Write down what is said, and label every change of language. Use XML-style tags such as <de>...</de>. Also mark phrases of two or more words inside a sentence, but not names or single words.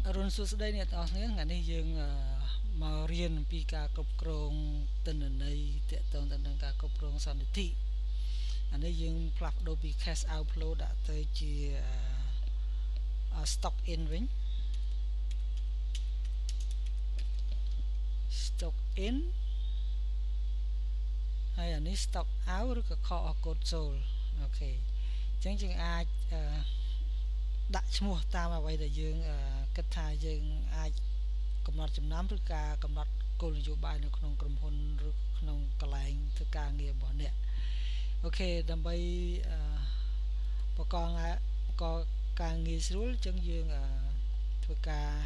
<km>សួស្តីអ្នកទាំងអស់គ្នាថ្ងៃនេះយើងមករៀនអំពីការគ្រប់គ្រងទិន្នន័យទាក់ទងទៅនឹងការគ្រប់គ្រងសន្និធិអានេះយើងផ្លាស់ប្ដូរពី</km> <en>cash outflow</en> <km>ដាក់ទៅជា</km> <en>stock in វិញ stock in</en> <km>ហើយអានេះ</km> <en>stock out ឬក៏ cost of goods sold អូ</en> <km>ខេអញ្ចឹងយើងអាចដាក់ឈ្មោះតាមអ្វីដែលយើងគិតថាយើងអាចកំណត់ចំណាំឬការកំណត់គោលនយោបាយនៅក្នុងក្រុមហ៊ុនឬក្នុងកន្លែងធ្វើការងាររបស់អ្នកអូខេដើម្បីបកការងារស្រួលអញ្ចឹងយើងធ្វើការ</km>